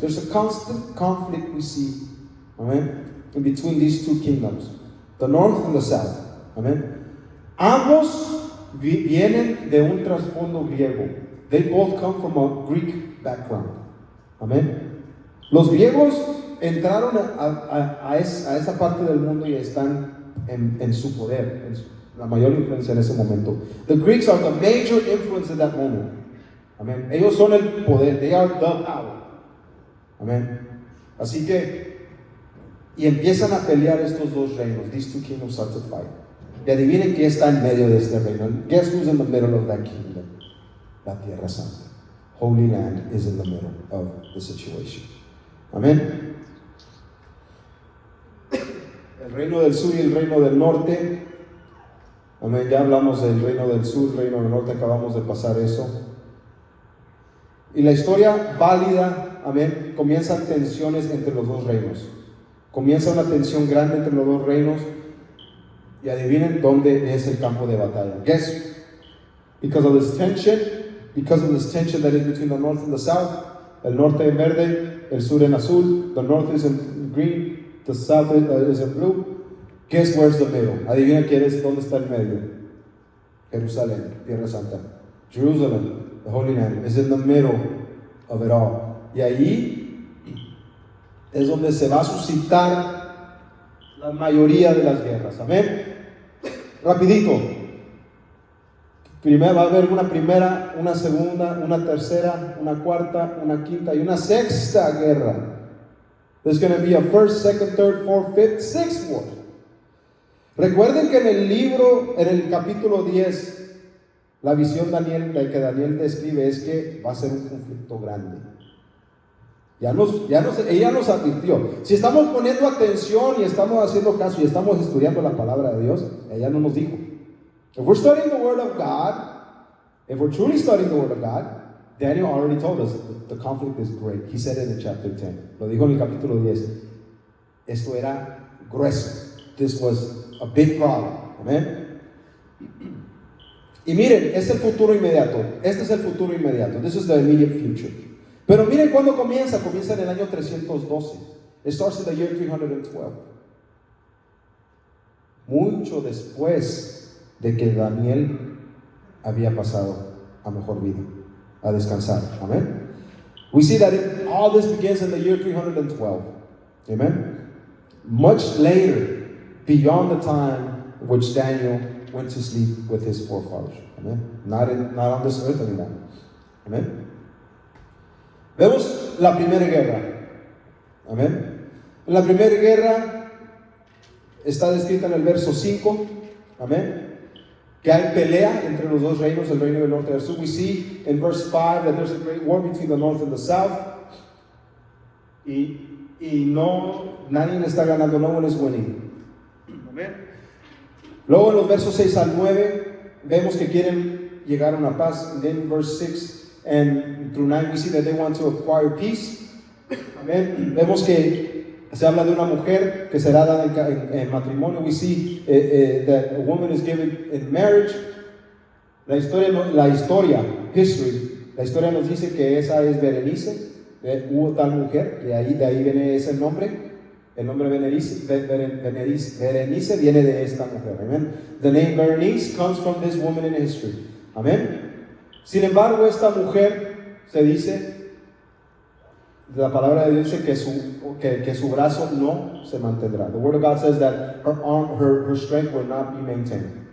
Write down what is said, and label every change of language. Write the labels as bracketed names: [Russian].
[English] There's a constant conflict we see. Amén. In between these two kingdoms, the north and the south. [Spanish] Amén. Ambos vienen de un trasfondo griego. [English] They both come from a Greek background. [Spanish] Amén. Los griegos entraron a esa parte del mundo y están en su poder, la mayor influencia en ese momento. [English] The Greeks are the major influence in that moment. [Spanish] Amén. Ellos son el poder. [English] They are the power. [Spanish] Amén. Así que, y empiezan a pelear estos dos reinos. [English] These two kingdoms start to fight. [Spanish] Y adivinen quién está en medio de este reino. [English] Guess who's in the middle of that kingdom? [Spanish] La Tierra Santa. [English] Holy Land is in the middle of the situation. [Spanish] Amén. El reino del sur y el reino del norte. Amén. Ya hablamos del reino del sur, reino del norte, acabamos de pasar eso. Y la historia válida, amén, comienzan tensiones entre los dos reinos. Comienza una tensión grande entre los dos reinos. Y adivinen dónde es el campo de batalla. [English] Guess, because of this tension that is between the north and the south, [Spanish] el norte en verde, el sur en azul, [English] the north is in green, the south is in blue. Guess where's the middle? [Spanish] Adivina dónde está el medio. Jerusalén, Tierra Santa. [English] Jerusalem, the Holy Land, is in the middle of it all. [Spanish] Y ahí es donde se va a suscitar la mayoría de las guerras. Amén. Rapidito. Primero va a haber una primera, una segunda, una tercera, una cuarta, una quinta y una sexta guerra. [English] There's going to be a first, second, third, fourth, fifth, sixth war. [Spanish] Recuerden que en el libro, en el capítulo 10, la visión que Daniel describe es que va a ser un conflicto grande. Ella nos advirtió. Si estamos poniendo atención y estamos haciendo caso y estamos estudiando la palabra de Dios, ella no nos dijo. [English] If we're studying the Word of God, if we're truly studying the Word of God, Daniel already told us the conflict is great. He said it in chapter 10. [Spanish] Lo dijo en el capítulo 10. Esto era grueso. [English] This was a big problem. Amen. [Spanish] Y miren, es el futuro inmediato. Este es el futuro inmediato. [English] This is the immediate future. [Spanish] Pero miren cuándo comienza. Comienza en el año 312. [English] It starts in the year 312. [Spanish] Mucho después de que Daniel había pasado a mejor vida, a descansar. Amén. [English] We see that all this begins in the year 312. Amen. Much later, beyond the time in which Daniel went to sleep with his forefathers. Amen. Not on this earth anymore. [Spanish] Amen. Vemos la primera guerra. Amén. En la primera guerra está descrita en el verso 5. Amén. Que hay pelea entre los dos reinos, el reino del norte y del sur. [English] We see in verse 5 that there's a great war between the north and the south. [Spanish] Y nadie está ganando, [English] no one is winning. [Spanish] Amén. Luego en los versos 6 al 9 vemos que quieren llegar a una paz. [English] And then verse 6 and through 9 we see that they want to acquire peace. [Spanish] Amén. Vemos que se habla de una mujer que será dada en matrimonio. [English] We see that a woman is given in marriage. [Spanish] La historia nos dice que esa es Berenice. Hubo tal mujer, de ahí viene ese nombre. El nombre Berenice viene de esta mujer. [English] Amen. The name Berenice comes from this woman in history. [Spanish] Amén. Sin embargo, esta mujer se dice, la palabra de Dios dice que su brazo no se mantendrá. [English] The word of God says that her strength will not be maintained.